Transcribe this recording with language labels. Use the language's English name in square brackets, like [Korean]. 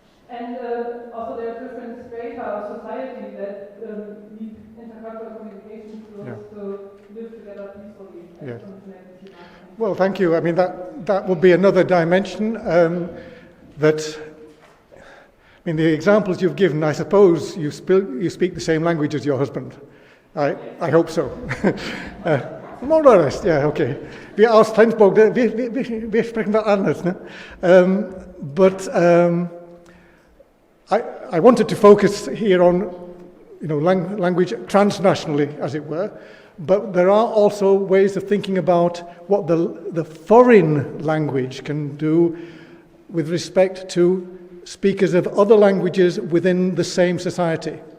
[English] And also there are different strata of society that need intercultural communication skills to live together peacefully. Yeah. Well, thank you. I mean, that would be another dimension that... In the examples you've given, I suppose you speak the same language as your husband. I hope so. More or less, yeah, okay. [German] Wir aus Flensburg, wir sprechen das anders. Ne? [English] But I wanted to focus here on, language transnationally, as it were. But there are also ways of thinking about what the foreign language can do with respect to speakers of other languages within the same society.